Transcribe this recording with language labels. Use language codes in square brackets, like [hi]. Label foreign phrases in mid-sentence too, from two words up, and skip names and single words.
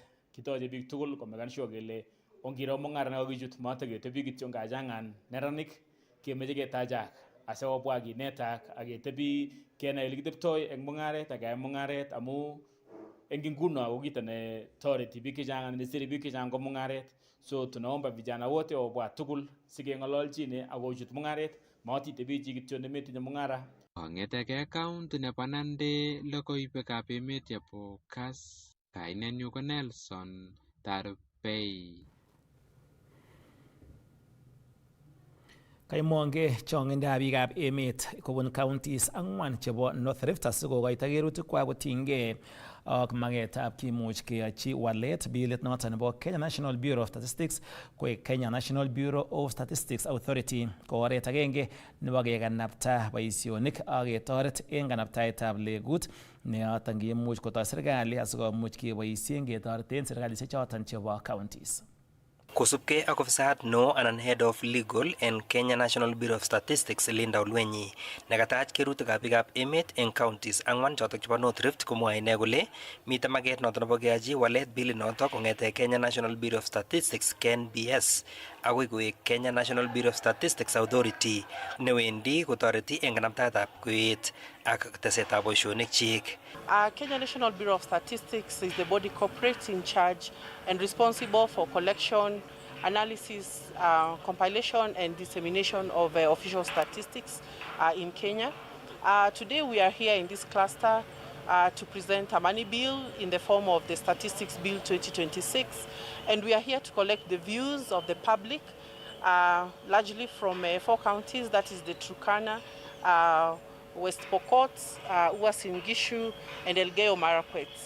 [kln] Kitoche biik tugul komekan sure kele ongiro mung'aret nekakichut mateketebi kityo ngachang'an neranik kemeche ketachak asikobwa kinetak aketebi kenai ole kiteptoi eng mung'aret ak keyai mung'aret amu eng nguno ko kito ne toreti biik chechang anan nesire biik chechang ko mung'aret. So [sw] tunaomba vijana wote [kln] wabwa tugul sikeng'ololchine akochut mung'aret matitebi chi kityo nemetinye mung'ara. Kong'etegei kaunti nebo Nandi logoiwekab emet chebo Kass. Kainenyu ko Nelson Tarbei. Kaimong'e chong'indab biikab emet kobun counties 4 chebo North Rift asikokoito kerutikwak kotinygei ak magetab kimuch keyochi walet bilit noton nebo Kenya National Bureau of Statistics koek Kenya National Bureau of Statistics Authority ko oret agenge nebo kekanapta boisionik ak ketoret eng kanaptaetab legut neyoton kimuch kotoi serikali asikomuch keboisien ketoreten serikalisiek choton chebo counties. Kosubkei ak ofisayat no anan [en] Head of Legal [kln] en Kenya National Bureau of Statistics Linda Olwenyi nekatach kerutikab biikab emet eng counties 4 chotok chebo North Rift komwoe ine kole mitei maket notok nebo keyachi walet bilit notok kong'ete Kenya National Bureau of Statistics KNBS agoi koek Kenya National Bureau of Statistics Authority newendi kotoreti eng kanaptaetab kweet ak tesetab boisionik chik. [en] Kenya National Bureau of Statistics is the body corporate in charge and responsible for collection, analysis, compilation and dissemination of official statistics in Kenya. Today we are here in this cluster to present a money bill in the form of the Statistics Bill 2026, and we are here to collect the views of the public, largely from 4 counties, that is the Turkana, West Pokot, Uasin Gishu, and Elgeyo Marakwet.